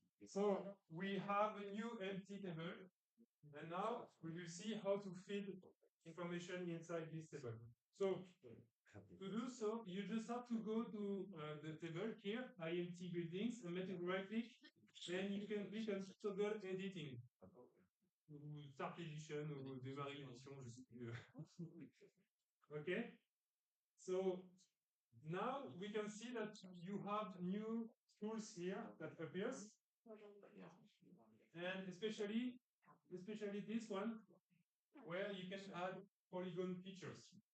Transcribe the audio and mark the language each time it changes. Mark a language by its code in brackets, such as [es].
[en] So we have a new empty table. And now we will see how to fill information inside this table. So to do so, you just have to go to the table here, IMT buildings, and make a right click. Then you can click on toggle editing. [fr] Ou [en] start edition, [fr] ou démarrer l'édition, je sais plus. [en] Okay. So now we can see that you have new tools here that appears. And especially this one, where you can add polygon features.